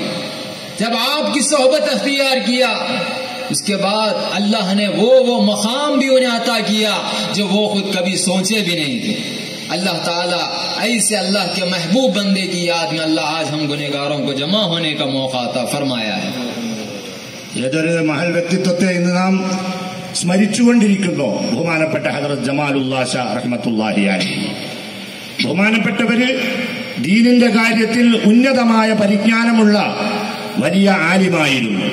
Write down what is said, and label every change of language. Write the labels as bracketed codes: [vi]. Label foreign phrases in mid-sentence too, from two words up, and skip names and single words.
[ur] جب آپ کی صحبت اختیار کیا، اس کے بعد اللہ نے وہ مقام بھی انہیں عطا کیا جو وہ خود کبھی سوچے بھی نہیں تھے۔ اللہ تعالیٰ ایسے اللہ کے محبوب بندے کی یاد میں اللہ آج ہم گنہگاروں کو جمع ہونے کا موقع عطا فرمایا ہے۔ [ml] ഏതൊരു മഹൽ വ്യക്തിത്വത്തെ ഇന്ന് നാം സ്മരിച്ചുകൊണ്ടിരിക്കുന്നു, ബഹുമാനപ്പെട്ട ഹദ്റത്ത് ജമാലുല്ലാ ഷാ [ar] رحمة الله عليه. [ml] ബഹുമാനപ്പെട്ടവര് ദീനിന്റെ കാര്യത്തിൽ ഉന്നതമായ പരിജ്ഞാനമുള്ള വലിയ ആലിമായിരുന്നു.